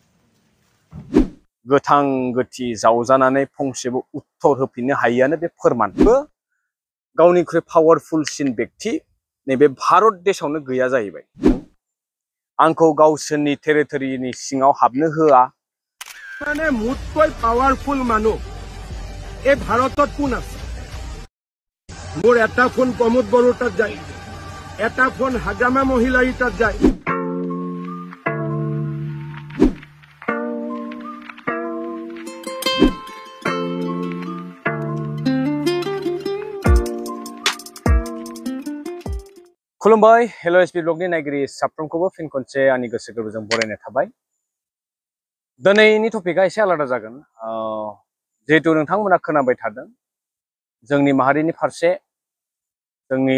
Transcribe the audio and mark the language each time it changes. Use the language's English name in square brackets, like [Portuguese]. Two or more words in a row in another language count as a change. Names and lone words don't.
[Bodo] गोथां गोथि जावजानानै फंसेबो उत्तर होफिननो हायिआनो बे फोरमानबो गावनिख्रुइ पावारफुलसिन व्यक्ति नैबे भारत देशावनो गैया जाहैबाय आंखौ गावसोरनि टेरिटरिनि सिङाव हाबनो होआ [Assamese] মানে মুতকৈ পাৱাৰফুল মানুহ এই ভাৰতত কোন আছে মোৰ এটা ফোন প্ৰমোদ বড়োৰ তাত যায় এটা ফোন হাজামা মহিলাৰ তাত যায় [Bodo] खुलुमबाय हेलो एसपी ब्लगनि नायगिरि साफ्रोमखौबो फिन खनसे आंनि गोसो गोरबोजों बरायनाय थाबाय दिनैनि टपिकआ एसे आलादा जागोन जिहेतु नोंथांमोना खोनाबाय थादों जोंनि माहारिनि फारसे जोंनि